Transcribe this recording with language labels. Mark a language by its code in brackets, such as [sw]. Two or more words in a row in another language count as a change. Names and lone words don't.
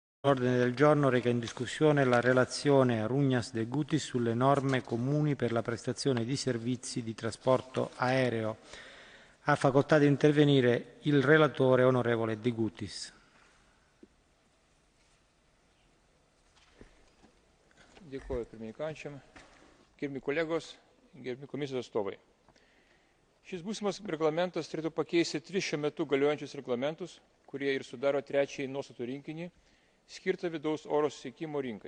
[it] L'ordine del giorno reca in discussione la relazione Arugnas de Gutis sulle norme comuni per la prestazione di servizi di trasporto aereo. Ha facoltà di intervenire il relatore onorevole de Gutis. [lt] Dėkuoju pirmininkančiam, gerbiami kolegos, gerbiami komisijos atstovai. Šis būsimas reglamentas turėtų pakeisti 3 šiuo metu galiojančius reglamentus, kurie ir sudaro trečiąjį nuostatų rinkinį, skirtą vidaus oro susisiekimo rinkai.